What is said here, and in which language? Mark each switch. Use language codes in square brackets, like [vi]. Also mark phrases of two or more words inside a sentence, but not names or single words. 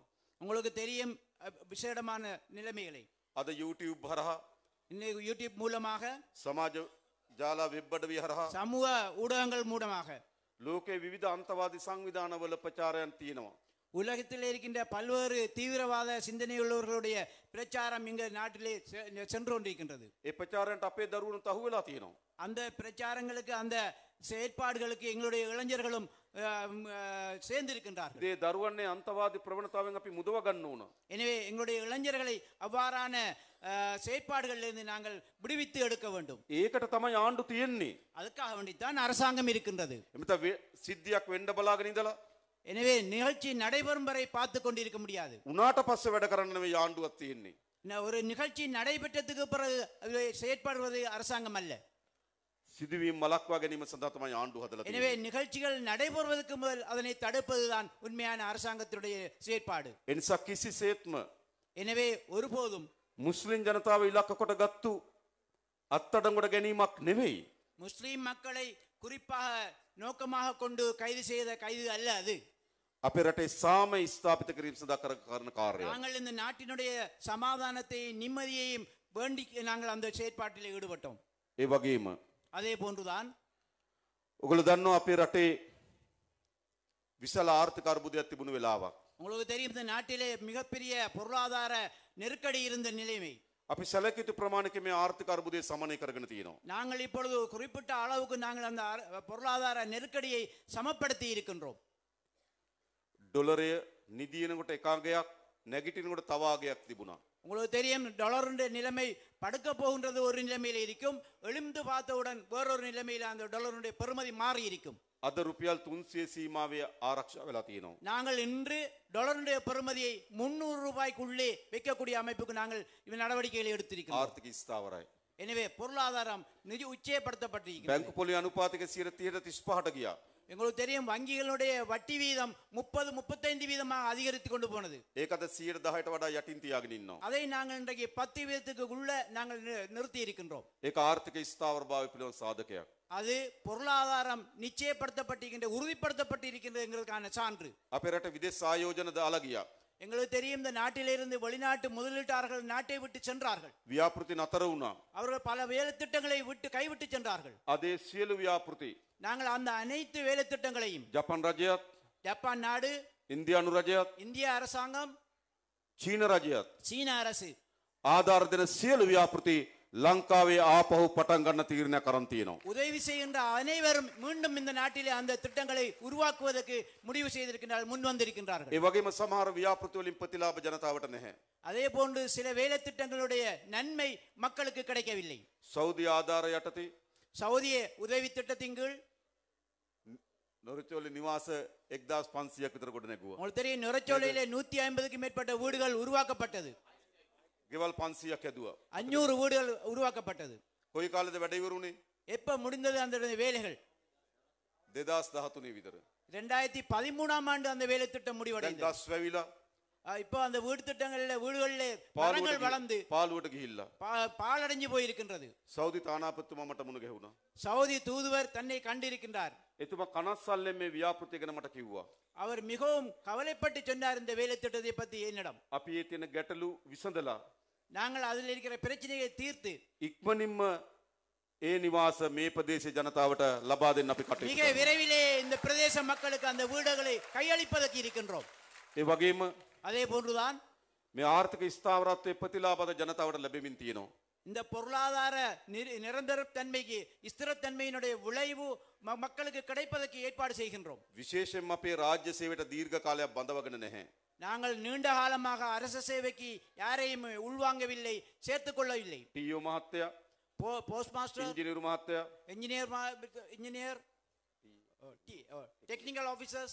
[ta] உங்களுக்கு தெரியும் விசேடமான நிலைமைகளை. [si] අද YouTube හරහා [ta] இன்னைக்கு யூடியூப் மூலமாக [si] සමාජ ජාලා වෙබ් අඩවි හරහා [ta] சமூக ஊடகங்கள் மூலமாக [si] ලෝකයේ විවිධ අන්තවාදී සංවිධානවල ප්‍රචාරයන් තියෙනවා. [ta] உலகத்தில் இருக்கின்ற பல்வேறு தீவிரவாத சிந்தனையுள்ளவர்களுடைய பிரச்சாரம் இங்க நாட்டிலே சென்று கொண்டிருக்கின்றது. [si] ඒ ප්‍රචාරයන්ට අපේ දරුවනුත් අහු වෙලා තියෙනවා. [ta] அந்த பிரச்சாரங்களுக்கு அந்த செயற்பாடுகளுக்கு எங்களுடைய இளைஞர்களும் சேர்ந்திருக்கின்றார்கள். [si] ඒ දරුවන්නේ අන්තවාදී ප්‍රවණතාවෙන් අපි මුදව ගන්න ඕන. [ta] எனவே எங்களுடைய இளைஞர்களை அவ்வாறான செயற்பாடுகளிலிருந்து நாங்கள் விடுவித்து எடுக்க வேண்டும். [si] ඒකට තමයි ආණ්ඩු තියෙන්නේ. [ta] அதுக்காக வேண்டித்தான் அரசாங்கம் இருக்கின்றது. [si] එමෙත සිද්ධියක් වෙන්න බලාගෙන ඉඳලා [ta] எனவே நிகழ்ச்சி நடைபெறும் வரை பார்த்து கொண்டிருக்க முடியாது. [si] උනාට පස්සේ වැඩ කරන්න නෙවෙයි ආණ්ඩුවක් තියෙන්නේ. [ta] ஒரு நிகழ்ச்சி நடைபெற்றதுக்கு பிறகு செயற்படுவது அரசாங்கம் அல்ல. [si] සිදුවීම් මලක්වා ගැනීම සඳහා තමයි ආණ්ඩුව හදලා තියෙන්නේ. [ta] எனவே நிகழ்ச்சிகள் நடைபெறுவதற்கு முதல் அதனை தடுப்பதுதான் உண்மையான அரசாங்கத்தினுடைய செயற்பாடு. [si] ඒ නිසා කිසිසේත්ම [ta] எனவே ஒருபோதும் [si] මුස්ලිම් ජනතාව ඉලක්ක කොට ගත්තු අත්අඩංගුවට ගැනීමක් නෙවෙයි. [ta] முஸ்லிம் மக்களை குறிப்பாக நோக்கமாக கொண்டு கைது செய்த கைது அல்ல அது. [si] අපේ රටේ සාමය ස්ථාපිත කිරීම සඳහා කරන කාර්යයක්. [ta] நாங்கள் இந்த நாட்டினுடைய சமாதானத்தை நிம்மதியையும் வேண்டி நாங்கள் அந்த செயற்பாட்டில் ஈடுபட்டோம். [si] ඒ වගේම [ta] அதே போன்றுதான் [si] ඔගොල්ලෝ දන්නවා අපේ රටේ විශාල ආර්ථික අර්බුදයක් තිබුණු වෙලාවක්. [ta] உங்களுக்கு தெரியும் இந்த நாட்டிலே மிகப்பெரிய பொருளாதார நெருக்கடி இருந்த நிலைமை. [si] අපි සැලකිය ප්‍රමාණික මේ ආර්ථික අර්බුදය සමනය කරගෙන තියෙනවා. [ta] நாங்கள் இப்பொழுது குறிப்பிட்ட அளவுக்கு நாங்கள் அந்த பொருளாதார நெருக்கடியை சமப்படுத்தி இருக்கின்றோம். [si] ඩොලරය නිදිනකොට එකාගයක් නැගිටිනකොට තව ආගයක් තිබුණා. [ta] உங்களுக்கு தெரியும் டாலருடைய நிலைமை படுக்க போகின்றது ஒரு நிலைமையில் இருக்கும், எழுந்து பார்த்தவுடன் வேறொரு நிலைமையில் அந்த டாலருடைய பெறுமதி மாறி இருக்கும். [si] අද රුපියල් 300 සීමාවේ ආරක්ෂා වෙලා තියෙනවා. [ta] நாங்கள் இன்று டாலருடைய பெறுமதியை 300 ரூபாய்க்குள்ளே வைக்கக்கூடிய அமைப்புக்கு நாங்கள் நடவடிக்கைகளை எடுத்திருக்கிறோம். [si] ආර්ථික ස්ථාවරයි. [ta] எனவே பொருளாதாரம் நிதி உச்சயப்படுத்தப்பட்டிருக்கிறது. [si] බැංකු පොලි අනුපාතික 35%ට ගියා. [ta] எங்களுக்கு தெரியும் வங்கிகளுடைய வட்டி வீதம் 30-35 வீதமாக அதிகரித்து கொண்டு போனது. [si] ඒක අද 110ට වඩා යටින් තියාගෙන ඉන්නවා. [ta] அதை நாங்கள் இன்றைக்கு 10 வீதத்துக்கு உள்ள நாங்கள் நிறுத்தி இருக்கின்றோம். [si] ඒක ආර්ථික ස්ථාවරභාවය පිළිබඳ සාධකයක්. [ta] அது பொருளாதாரம் நிச்சயப்படுத்தப்பட்டிருக்கின்ற உறுதிப்படுத்தப்பட்டிருக்கின்றதுங்கிறதுக்கான சான்று. [si] අපේ රට විදේශ ආයෝජන දාලා ගියා. [ta] எங்களுக்கு தெரியும் இந்த நாட்டிலிருந்து வெளிநாட்டு முதலீட்டாளர்கள் நாட்டை விட்டு சென்றார்கள். [si] ව්‍යාපෘති නතර වුණා. [ta] அவர்கள் பல வேலை திட்டங்களை விட்டு கைவிட்டு சென்றார்கள். [si] අදේ සියලු ව්‍යාපෘති [ta] நாங்கள் அந்த அனைத்து வேலை திட்டங்களையும் [si] ජපන් රජයත් [ta] ஜப்பான் நாடு, [si] ඉන්දියානු රජයත් [ta] இந்திய அரசாங்கம், [si] චීන රජයත් [ta] சீன அரசு [si] ආධාර දෙන සියලු ව්‍යාපෘති ලංකාවේ ආපහු පටන් ගන්න තීරණයක් කරන් තියෙනවා. [ta] உதவி செய்கின்ற அனைவரும் மீண்டும் இந்த நாட்டிலே அந்த திட்டங்களை உருவாக்குவதற்கு முடிவு செய்திருக்கின்றார்கள், முன் வந்திருக்கின்றார்கள். [si] ඒ වගේම සමහර ව්‍යාපෘති වලින් ප්‍රතිලාභ ජනතාවට නැහැ. [ta] அதே போன்று சில வேலை திட்டங்களுடைய நன்மை மக்களுக்கு கிடைக்கவில்லை. [si] සෞදි ආධාර යටතේ [ta] சவுதிய உதவி திட்டத்தின் கீழ் [si] නොරචෝලේ නිවාස 1500ක් විතර කොට නැගුවා. [ta] உங்களுக்கு தெரியும் நுரச்சோலையிலே 150க்கு மேற்பட்ட வீடுகள் உருவாக்கப்பட்டது. [si] ගෙවල් 500ක් හැදුවා. [ta] 500 வீடுகள் உருவாக்கப்பட்டது. [si] කොයි කාලෙද වැඩ ඉවරුනේ? [ta] எப்ப முடிந்தது அந்த வேலைகள்? [si] 2013 විතර. [ta] 2013ஆம் ஆண்டு அந்த வேலை திட்டம் முடிவடைந்தது. [si] දැන් ගස් වැවිලා [ta] இப்போ அந்த வீடு திட்டங்களில் வீடுகளில் மரங்கள் வளர்ந்து [si] පාලුවට ගිහිල්ලා [ta] பாலடைஞ்சு போயிருக்கின்றது. [si] සෞදි තානාපතිතුමා මට මුණ ගැහුණා. [ta] சவுதி தூதுவர் தன்னை கண்டிருக்கின்றார். [si] එතුමා කනස්සල්ලෙන් මේ ව්‍යාපෘතිය ගැන මට කිව්වා. [ta] அவர் மிகவும் கவலைப்பட்டு சொன்னார் இந்த வேலை திட்டத்தை பற்றி என்னிடம். [si] අපි ඒ තියෙන ගැටලු විසඳලා [ta] நாங்கள் அதில் இருக்கிற பிரச்சனையை தீர்த்து [si] ඉක්මනින්ම ඒ නිවාස මේ ප්‍රදේශ ජනතාවට ලබා දෙන්න අපි කටයුතු [ta] மிக விரைவிலே இந்த பிரதேச மக்களுக்கு அந்த வீடுகளை கையளிப்பதற்கு இருக்கின்றோம். [si] ඒ වගේම [ta] அதே போன்றுதான் [si] මේ ආර්ථික ස්ථාවරත්වයේ ප්‍රතිලාභද ජනතාවට ලැබෙමින් තියෙනවා. [ta] இந்த பொருளாதார நிரந்தர தன்மைக்கு ஸ்திரத்தன்மையினுடைய விளைவு மக்களுக்கு கிடைப்பதற்கு ஏற்பாடு செய்கின்றோம். [si] විශේෂයෙන්ම අපේ රාජ්‍ය සේවයට දීර්ඝ කාලයක් බඳවගෙන නැහැ. [ta] நாங்கள் நீண்ட காலமாக அரசு சேவைக்கு யாரையும் உள்வாங்கவில்லை, சேர்த்துக் கொள்ளவில்லை. [si] ටීஓ මහත්තයා, [en] post master, [si] ඉංජිනේරු මහත්තයා, [en] engineer, technical officers,